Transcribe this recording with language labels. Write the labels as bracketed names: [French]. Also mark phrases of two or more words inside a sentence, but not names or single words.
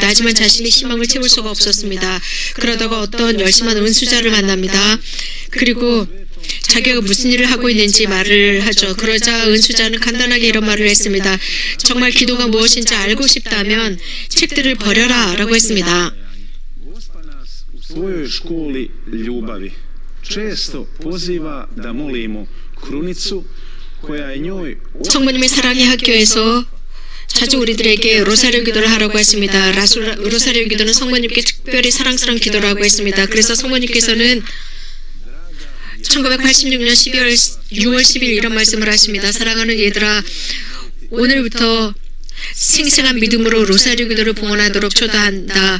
[Korean] 하지만 자신의 희망을 채울 수가 없었습니다. 그러다가 어떤 열심한 은수자를 만납니다. 그리고 자기가 무슨 일을 하고 있는지 말을 하죠. 그러자 은수자는 간단하게 이런 말을 했습니다. 정말 기도가 무엇인지 알고 싶다면 책들을 버려라 라고 했습니다. [Croatian] svojoj školi ljubavi često poziva da molimo krunicu koja je njoj [Korean] 성모님의 사랑의 학교에서 자주 우리들에게 로사리오 기도를 하라고 했습니다. 로사리오 기도는 성모님께 특별히 사랑스러운 기도라고 했습니다. 그래서 성모님께서는 1986년 6월 10일 이런 말씀을 하십니다. 사랑하는 얘들아, 오늘부터 생생한 믿음으로 로사리오 기도를 봉헌하도록 초대한다.